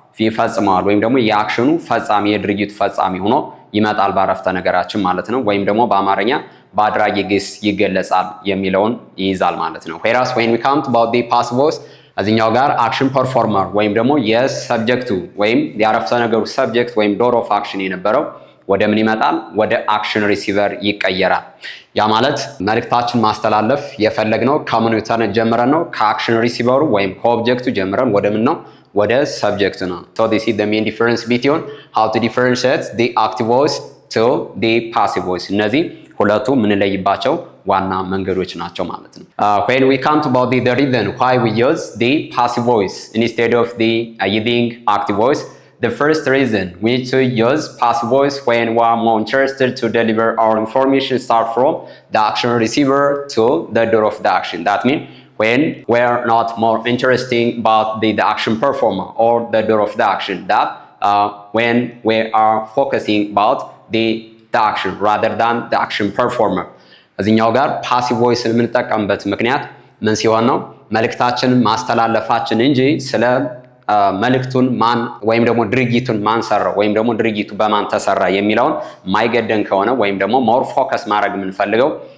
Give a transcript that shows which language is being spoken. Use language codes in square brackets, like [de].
[am] ይፈጽመዋል ወይም ደግሞ የአክሽኑ ፈጻሚ የድርጊቱ ፈጻሚ ሆኖ ይመጣል ባረፍተ ነገራችን ማለት ነው። ወይም ደግሞ በአማርኛ በአድራጊ ግስ ይገለጻል የሚለውን ይይዛል ማለት ነው። [en] whereas when we come about the passive voice [am] እዚህኛው ጋር አክሽን ፐርፎርመር ወይም ደግሞ የሰብጀክቱ ወይም የአረፍተ ነገሩ ሰብጀክት ወይም ዶር ኦፍ አክሽን የነበረው ወደ ምን ይመጣል? ወደ አክሽን ሪሲቨር ይቀየራል። ያ ማለት መልእክታችን ማስተላለፍ የፈለግነው ከምን ጀምረን ነው? ከአክሽን ሪሲቨሩ ወይም ከኦብጀክቱ ጀምረን ወደ ምን ነው? ወደ ሰብጀክቱ ነው። [en] so this is the main difference between how to differentiate the active voice to the passive voice። [am] እነዚህ ሁለቱ የምንለይባቸው ዋና መንገዶች ናቸው ማለት ነው። [en] when we come about the reason why we use the passive voice instead of the using active voice, the first reason we need to use passive voice when we are more interested to deliver our information start from the action receiver to the door of the action. That means when we are not more interested about the action performer or the door of the action, that when we are focusing about the action rather than the action performer. [am] እዚህኛው ጋር ፓሲቭ ቮይስ የምንጠቀምበት ምክንያት ምን ሲሆን ነው? መልእክታችንን ማስተላለፋችን እንጂ ስለ መልእክቱን ማን ወይም ደግሞ ድርጊቱን ማን ሰራው ወይም ደግሞ ድርጊቱ በማን ተሰራ የሚለውን ማይገደን ከሆነ ወይም ደግሞ ሞር ፎከስ ማድረግ የምንፈልገው